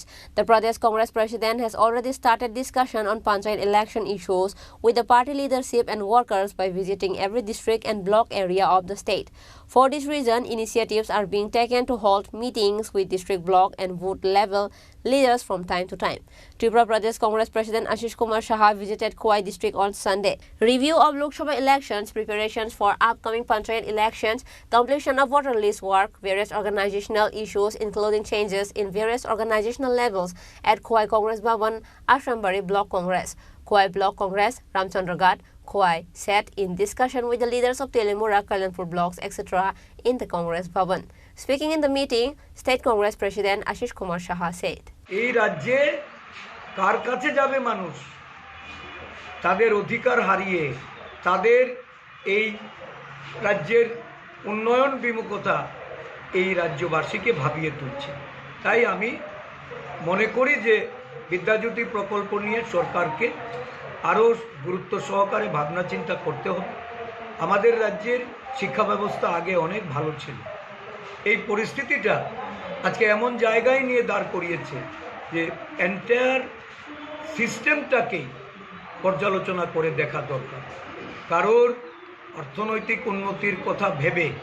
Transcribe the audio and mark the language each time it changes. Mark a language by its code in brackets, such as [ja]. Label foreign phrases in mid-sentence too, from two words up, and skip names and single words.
[en] The Pradesh Congress President has already started discussion on Panchayat election issues with the party leadership and workers by visiting every district and block area of the state. For this reason, initiatives are being taken to hold meetings with district, block and booth level leaders from time to time. Tripura Pradesh Congress President Ashish Kumar Saha visited Khowai district on Sunday. Review of Lok Sabha elections, preparations for upcoming Panchayat elections, completion of voter list work, various organizational issues including changes in various organizational levels at Khowai Congress Bhavan, Ashrambari Block Congress. Khowai Block Congress, Ramchandragarh, Khowai sat in discussion with the leaders of Telemura, Kalyanpur blocks, etc. in the Congress Bhavan. Speaking in the meeting, State Congress President Ashish Kumar Saha said, [bn] এই রাজ্যে কার কাছে যাবে মানুষ তাদের অধিকার হারিয়ে তাদের এই রাজ্যের উন্নয়ন বিমুখতা এই রাজ্যবাসীকে ভাবিয়ে তুলছে তাই আমি মনে করি যে বিদ্যাজ্যোতি প্রকল্প নিয়ে সরকারকে আরও গুরুত্ব সহকারে ভাবনা চিন্তা করতে হবে আমাদের রাজ্যের শিক্ষা ব্যবস্থা আগে অনেক ভালো ছিল এই পরিস্থিতিটা আজকে এমন জায়গায় নিয়ে দাঁড় করিয়েছে যে [en] entire systemটাকে [bn] পর্যালোচনা করে দেখা দরকার কারোর অর্থনৈতিক উন্নতির কথা ভেবে